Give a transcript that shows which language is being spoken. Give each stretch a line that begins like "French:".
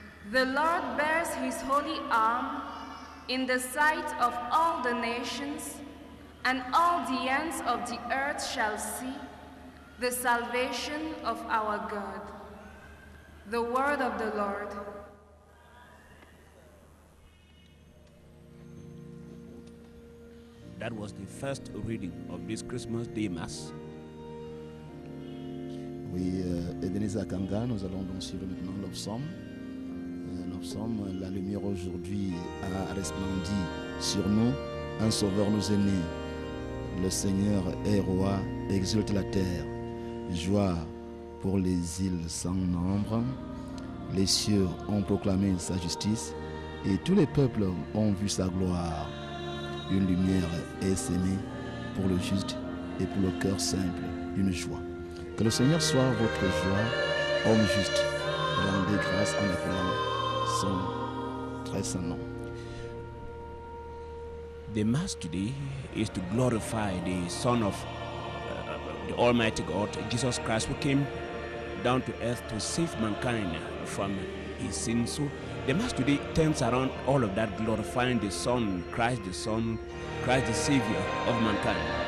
English: The Lord bears his holy arm in the sight of all the nations, and all the ends of the earth shall see the salvation of our God. The word of the Lord. That was the first reading of this Christmas Day Mass.
French: Oui, Ebenezer Akanga, nous allons donc suivre maintenant l'Obsaume. L'Obsaume, la lumière aujourd'hui a resplendi sur nous, un sauveur nous est né. Le Seigneur est roi, exulte la terre. Joie pour les îles sans nombre. Les cieux ont proclamé sa justice et tous les peuples ont vu sa gloire. Une lumière est sémée pour le juste et pour le cœur simple, une joie. Que le Seigneur soit votre joie, homme juste. Rendez grâce en appelant son très saint nom.
English: The Mass today is to glorify the Son of the Almighty God, Jesus Christ, who came down to earth to save mankind from his sins. So the Mass today turns around all of that, glorifying the Son, Christ the Savior of mankind.